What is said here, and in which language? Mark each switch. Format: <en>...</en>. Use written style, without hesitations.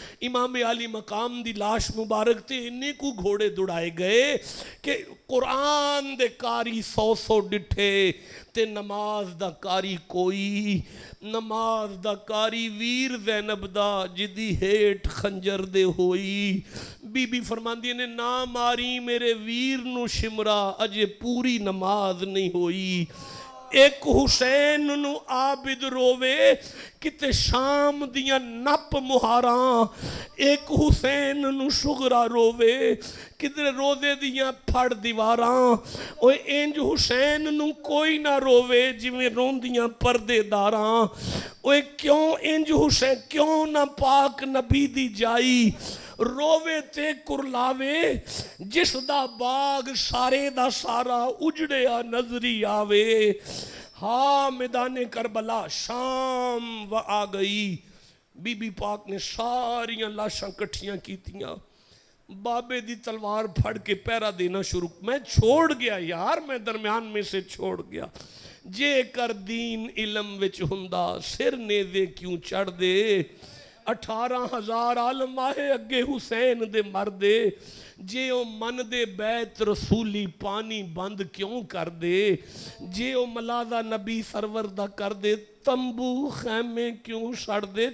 <pa>امام علی مقام دی لاش مبارک تے انہیں کو گھوڑے دڑائے گئے کہ قرآن دے کاری 100 ڈٹھے تے نماز دا کاری کوئی. نماز دا کاری ویر زینب دا جدی ہیٹ خنجر دے ہوئی بی بی فرماندی نے نہ ماری میرے ویر نو شمرا اجے پوری نماز نہیں ہوئی. ایک حسین نو عابد رووے کتے شام دیاں نپ مہاراں. ایک حسین نو شغرا رووے کدھر روزے دیاں پھڑ دیواراں. اوے انج حسین نو کوئی نہ رووے جویں روندیاں پردے داراں. اوے کیوں انج حسین کیوں نہ پاک نبی دی جائی رووے تے کرلاوے جس دا باغ سارے دا سارا اجڑیا نظری آوے. ہاں میدان کربلا شام و آ گئی. بی بی پاک نے ساریاں لاشاں کٹھیاں کیتیاں. بابے دی تلوار پھڑ کے پیرا دینا شروع.</pa> <ur>میں چھوڑ گیا یار, میں درمیان میں سے چھوڑ گیا.</ur> <pa>جے کر دین علم وچ ہندا سر نیزے کیوں چڑھ دے. 18,000 عالم آئے اگے حسین دے مردے. جے او من دے بیت رسولی پانی بند کیوں کر دے. جے او ملازہ نبی سرور دا کر دے تمبو خیمے کیوں سڑ دے.</pa>